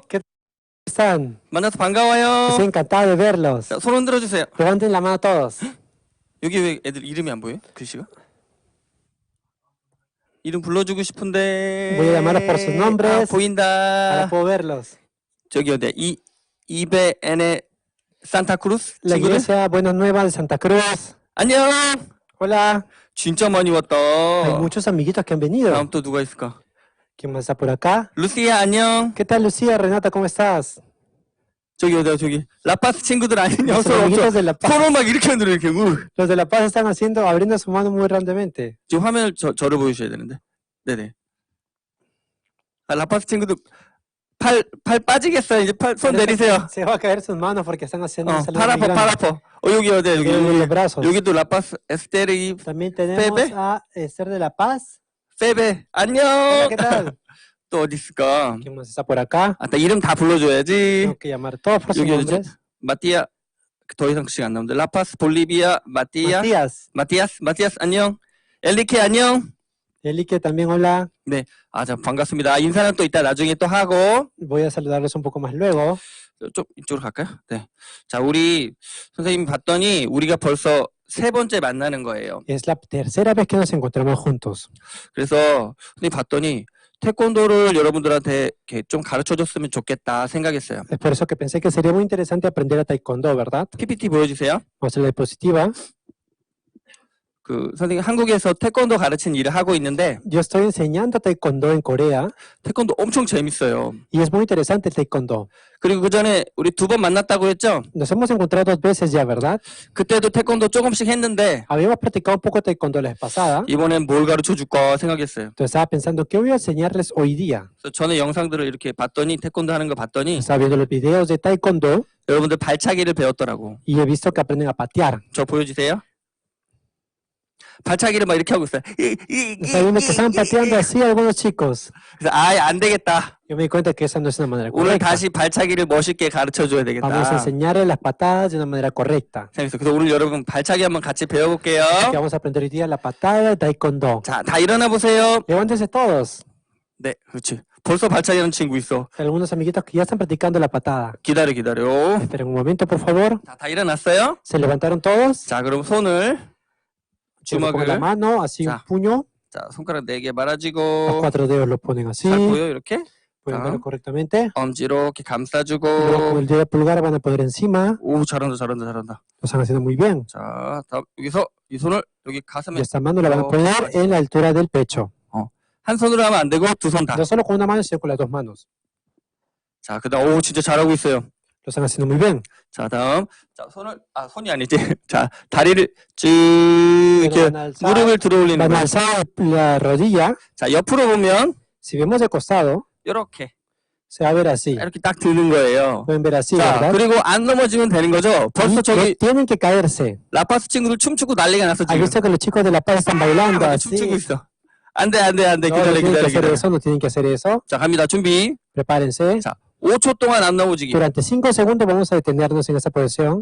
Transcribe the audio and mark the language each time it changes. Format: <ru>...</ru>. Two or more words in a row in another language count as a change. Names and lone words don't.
<es>¿Qué están?</es> <ko>만나서 반가워요.</ko> <es>Estoy encantado de verlos.</es> <ko>자, 손 흔들어 주세요.</ko> <es>Levanten la mano todos.</es> <ko>여기 왜 애들 이름이 안 보여요? 글씨가? 이름 불러주고 싶은데.</ko> <es>Voy a llamarlos por sus nombres.</es> <ko>아, 보인다.</ko> <es>Ahora puedo verlos.</es> <ko>저기 어디야? 이베엔의 산타크루스</ko> <es>La</es> <ko>친구들.</ko> <es>iglesia Buenas Nuevas de Santa Cruz.</es> <ko>안녕.</ko> <es>Hola.</es> <ko>진짜 많이 왔다.</ko> <es>Hay muchos amiguitos que han venido.</es> <ko>다음 또 누가 있을까?</ko> <es>¿Quién más está por acá?</es> <ko>루시아 안녕.</ko> <es>¿Qué tal, Lucía? Renata, ¿cómo estás?</es> <ko>저기 어디야 저기 라파스 친구들 안녕.</ko> <es>Los amiguitos de La Paz.</es> <ko>서로 막 이렇게 흔들어 이렇게.</ko> <es>Los de La Paz están abriendo su mano muy grandemente.</es> <ko>지금 화면을 저를 보여주셔야 되는데. 네네. 아, 라파스 친구들 팔 빠지겠어요. 이제 손 내리세요.</ko> <es>Se va a caer sus manos porque están haciendo un saludo</es> <ko>팔</ko> <es>muy</es> <ko>아파,</ko> <es>grande.</es> <ko>팔 아파. 여기 어디야 여기.</ko> <es>Los brazos.</es> <ko>여기도 라파스 에스테르</ko> <es>También tenemos Pepe. a Esther de La Paz.</es> <ko>페베 안녕.</ko> <es>Hola, ¿qué tal?</es> <ko>또 어디 있을까?</ko> <es>¿Quién más está por acá?</es> <ko>아, 이름 다 불러줘야지.</ko> <es>Tengo que llamar todos por sus</es> <ko>여기 어디지?</ko> <es>nombres.</es> <ko>마티아 더 이상 시간 안 나오는데 라파스 볼리비아 마티아스 안녕. 엘리케 안녕. Elique también, hola. 네, 자 반갑습니다. 인사는 또 이따 나중에 또 하고.</ko> <es>Voy a saludarlos un poco más luego.</es> <ko>좀 이쪽으로 갈까요? 네. 자, 우리 선생님 봤더니 우리가 벌써 세 번째 만나는 거예요.</ko> <es>Es la tercera vez que nos encontramos juntos.</es> <ko>그래서 선생님 봤더니 태권도를 여러분들한테 이렇게 좀 가르쳐줬으면 좋겠다 생각했어요.</ko> <es>Es por eso que pensé que sería muy interesante aprender a taekwondo, ¿verdad?</es> <ko>PPT 보여주세요.</ko> <es>Vamos a la diapositiva.</es> <ko>그 선생님 한국에서 태권도 가르치는 일을 하고 있는데</ko> <es>Yo estoy enseñando taekwondo en Corea</es> <ko>태권도 엄청 재밌어요.</ko> <es>y es muy interesante el taekwondo.</es> <ko>그리고 그 전에 우리 2번 만났다고 했죠?</ko> <es>Nos hemos encontrado 2 veces ya, ¿verdad?</es> <ko>그때도 태권도 조금씩 했는데</ko> <es>Habíamos practicado un poco taekwondo la vez pasada.</es> <ko>이번엔 뭘 가르쳐 줄까 생각했어요.</ko> <es>Entonces estaba pensando, ¿qué voy a enseñarles hoy día?</es> <ko>그래서 전에 영상들을 이렇게 봤더니 태권도 하는 거 봤더니</ko> <es>Estaba viendo los videos de taekwondo</es> <ko>여러분들 발차기를 배웠더라고. y he visto que aprenden a patear. 저 보여주세요. 발차기를 막 이렇게 하고 있어요.</ko> <es>Está viendo que están pateando así algunos chicos.</es> <ko>그래서 안 되겠다.</ko> <es>Yo me di cuenta que esa no es una manera</es> <ko>오늘</ko> <es>correcta.</es> <ko>다시 발차기를 멋있게 가르쳐줘야</ko> <es>Vamos a</es> <ko>되겠다.</ko> <es>enseñarle las patadas de una manera correcta.</es> <ko>재밌어. 그래서 오늘 여러분 발차기 한번 같이 배워볼게요.</ko> <es>Así que vamos a aprender hoy día la patada de taekwondo.</es> <ko>자, 다 일어나 보세요.</ko> <es>Levántense todos.</es> <ko>네, 그렇지. 벌써 발차기하는 친구 있어.</ko> <es>Hay algunos amiguitos que ya están practicando la patada.</es> <ko>기다려, 기다려.</ko> <es>Esperen un momento, por favor.</es> <ko>자, 다 일어났어요?</ko> <es>¿Se levantaron todos?</es> <ko>자, 그럼 손을</ko> <es>Con la</es> <ko>주먹을</ko> <es>mano, así un</es> <ko>자,</ko> <es>puño.</es> <ko>자, 손가락 4개</ko> <es>Los</es> <ko>말아주고</ko> <es>4 dedos los ponen así.</es> <ko>잘 보여 이렇게?</ko> <es>Pueden</es> <ko>자,</ko> <es>verlo correctamente.</es> <ko>엄지 이렇게</ko> <es>Y luego con</es> <ko>감싸주고</ko> <es>el dedo pulgar van a poner encima.</es> <ko>오, 잘한다, 잘한다, 잘한다.</ko> <es>Lo están haciendo muy bien.</es> <ko>자, 다음 여기서 이 손을 여기 가슴에</ko> <es>Y esta mano la van a poner en la altura del pecho.</es> <ko>한 손으로 하면 안 되고 두 손 다.</ko> <es>No solo con una mano, sino con las dos manos.</es> <ko>자, 그다음 오, 진짜 잘하고 있어요.</ko> <es>Lo están haciendo muy bien.</es> <ko>자, 다음 자, 손이 아니지. 자, 다리를 쭉 이렇게</ko> <es>Van a alzar,</es> <ko>무릎을 들어 올리는</ko> <es>van a</es> <ko>거예요.</ko> <es>alzar la rodilla.</es> <ko>자, 옆으로 보면</ko> <es>Si vemos de costado,</es> <ko>이렇게</ko> <es>se va a ver así.</es> <ko>이렇게 딱 드는 거예요.</ko> <es>Pueden ver así,</es> <ko>자,</ko> <es>¿verdad?</es> <ko>그리고 안 넘어지면 되는 거죠. 벌써</ko> <es>Y</es> <ko>저기</ko> <es>tienen que caerse.</es> <ko>라파스 친구들 춤추고 난리가 났어</ko> <es>¿Has</es> <ko>지금.</ko> <es>visto que los chicos de La Paz están bailando</es> <ko>막</ko> <es>así?</es> <ko>춤추고 있어. 안 돼, 안 돼, 안 돼.</ko> <es>No,</es> <ko>기다려,</ko> <es>no tienen que</es> <ko>기다려,</ko> <es>hacer</es> <ko>기다려.</ko> <es>eso, no tienen que hacer eso.</es> <ko>자, 갑니다. 준비.</ko> <es>Prepárense.</es> <ko>자, 5초 동안 안 넘어지기.</ko> <es>Durante 5 segundos vamos a detenernos en esa posición.</es>